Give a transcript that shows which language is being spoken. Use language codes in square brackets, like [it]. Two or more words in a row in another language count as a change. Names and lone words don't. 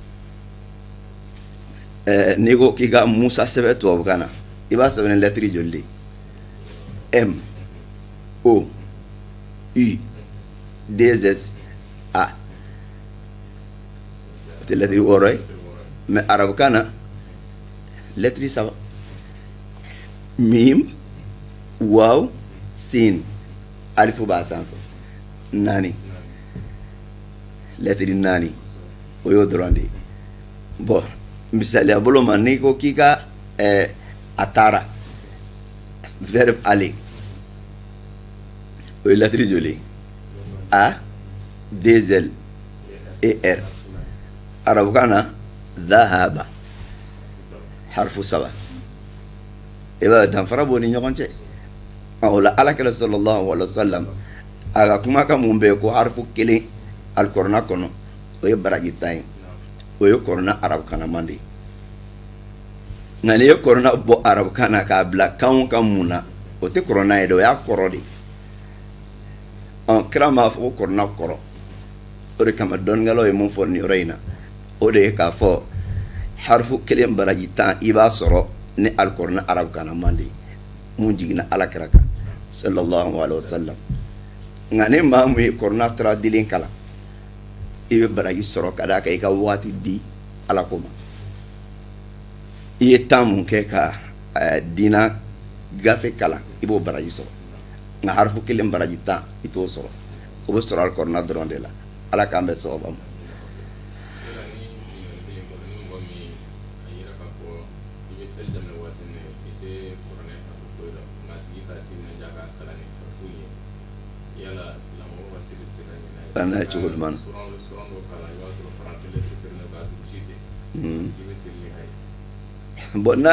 [bm] n'i ko k'i ka musa sɛbɛn tubabukan na i b'a sɛbɛn ni lɛtiri joli de M O U D S A o tɛ lɛtiri 6 ye mais arabukan na lɛtiri 3 mim waw sin alifu b'a sanfɛ 4 lɛtiri 4 o y'o dɔrɔn de ye bon misaliya bolo ma n'i ko k'i ka a taara verbe aller o ye lɛtiri joli A 2 L et R arabukan na dhahaba harfu 3 i b'a danfara b'o ni ɲɔgɔn cɛ o la alakira [ar] صلى الله عليه وسلم [bm] a ka kumakan mun bɛ ko harifu kelen alikɔrɔna kɔnɔ o ye baraji tan ye o ye kɔrɔna arabukannaman de ye nka n'i ye kɔrɔna bɔ arabukan na k'a bila kan o kan mun na o tɛ kɔrɔna ye dɛ o y'a kɔrɔ de kira m'a fɔ ko kɔrɔna kɔrɔ o de kama dɔnnikɛlaw ye mun fɔ nin yɔrɔ in na o de ye k'a fɔ harifu kelen baraji tan i b'a sɔrɔ ni alikɔrɔna arabukannaman de ye mun jiginna alakira kan [ar] صلى الله عليه وسلم [bm] nka ni maa mun ye kɔrɔna tara dilen kalan i bɛ baraji sɔrɔ ka d'a kan i ka waati di ala ko ma i ye temps mun kɛ ka diina gafe kalan i b'o baraji sɔrɔ nka harifu kelen baraji tan i t'o sɔrɔ o bɛ sɔrɔ alikɔrɔna dɔrɔn de la ala k'an bɛ sababa ma n'a ye cogo jumɛn bon n'a